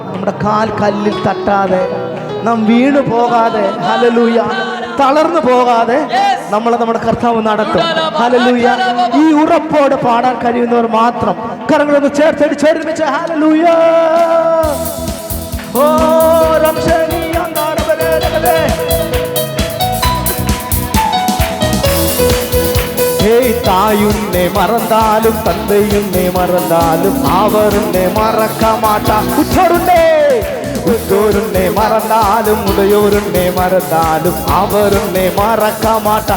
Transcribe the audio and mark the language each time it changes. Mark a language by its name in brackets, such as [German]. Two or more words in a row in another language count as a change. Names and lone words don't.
[Malayalam] നമ്മുടെ കാൽ കല്ലിൽ തട്ടാതെ, നാം വീണു പോകാതെ, ഹല്ലേലൂയ, തളർന്നു പോകാതെ നമ്മളെ നമ്മുടെ കർത്താവ് നടത്തും. ഹല്ലേലൂയ. ഈ ഉറപ്പോട് പാടാൻ കഴിയുന്നവർ മാത്രം കരങ്ങളൊന്ന് ചേർത്തടിച്ച് ഒരുമിച്ച് ഹല്ലേലൂയ. ഓ രക്ഷണീയ [Tamil] தாயுன்னை மறந்தாலும் தந்தையுன்னை மறந்தாலும் அவர் உன்னை மறக்க மாட்டார். உற்றோருன்னை மறந்தாலும் உடையோருன்னை மறந்தாலும் அவர் உன்னை மறக்க மாட்டார்.